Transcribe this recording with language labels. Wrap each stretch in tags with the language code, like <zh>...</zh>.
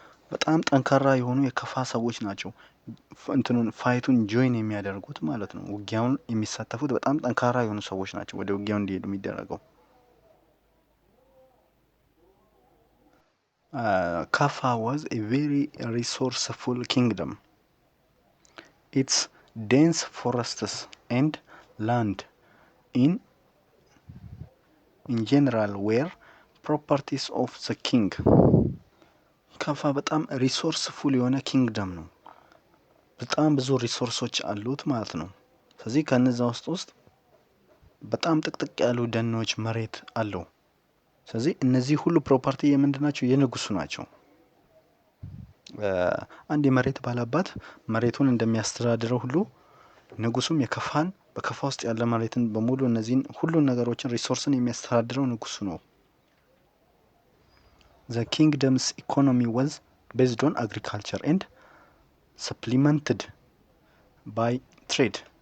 <am>በጣም ጠንካራ የሆኑ የከፋ ሰዎች ናቸው እንትኑን ፋይቱን ጆይን የሚያደርጉት ማለት ነው። ውጊያውን የሚሳተፉት በጣም ጠንካራ የሆኑ ሰዎች ናቸው ወደ ውጊያው እንዲሄዱ የሚደረገው። ካፋ</am> <en>was a very resourceful kingdom. Its dense forests and land in general were properties of the king.</en> <am>ካፋ በጣም ሪሶርስፉል የሆነ ኪንግደም ነው። በጣም ብዙ ሪሶርሶች አሉት ማለት ነው። ስለዚህ ከነዛ ውስጥ በጣም ጥቅጥቅ ያሉ ደኖች፣ መሬት አለው። ስለዚህ እነዚህ ሁሉ ፕሮፐርቲ የምንድን ናቸው? የንጉሱ ናቸው። አንድ የመሬት ባላባት መሬቱን እንደሚያስተዳድረው ሁሉ ንጉሱም የከፋን በከፋ ውስጥ ያለ መሬትን በሙሉ እነዚህን ሁሉን ነገሮችን ሪሶርስን የሚያስተዳድረው ንጉሱ ነው።</am> <en>The kingdom's economy was based on agriculture and supplemented by trade.</en>